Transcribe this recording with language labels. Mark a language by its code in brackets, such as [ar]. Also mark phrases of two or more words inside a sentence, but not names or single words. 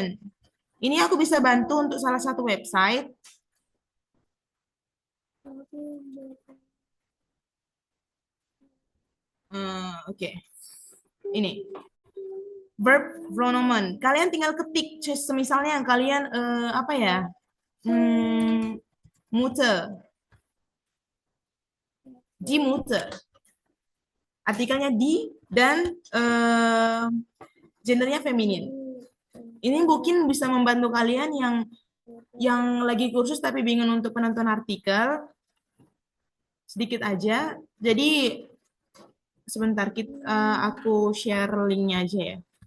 [id] Ini aku bisa bantu untuk salah satu website. Oke. Ini [de] verb pronomen. [id] Kalian tinggal ketik, misalnya kalian apa ya? [de] Mutter. Die Mutter. [id] Artikelnya di dan gendernya feminin. Ini mungkin bisa membantu kalian yang lagi kursus tapi bingung untuk penonton artikel. sedikit aja. Jadi sebentar aku share linknya aja ya.